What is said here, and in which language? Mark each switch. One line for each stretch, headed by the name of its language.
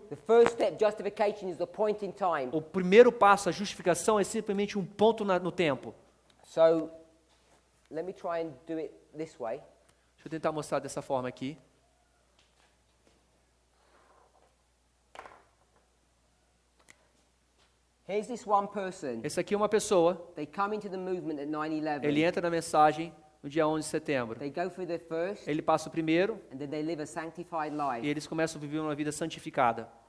English: the first step, justification, is the point in time.
Portuguese: o primeiro passo, a justificação, é simplesmente um ponto no tempo.
English: So let me try and do it this way.
Portuguese: Deixa eu tentar mostrar dessa forma aqui.
English: Here's this one person.
Portuguese: Esse aqui é uma pessoa,
English: They come into the movement at 9/11.
Portuguese: ele entra na mensagem no dia 11 de setembro.
English: They go through their first,
Portuguese: Ele passa o primeiro
English: and then they live a sanctified
Portuguese: e
English: life.
Portuguese: eles começam a viver uma vida santificada.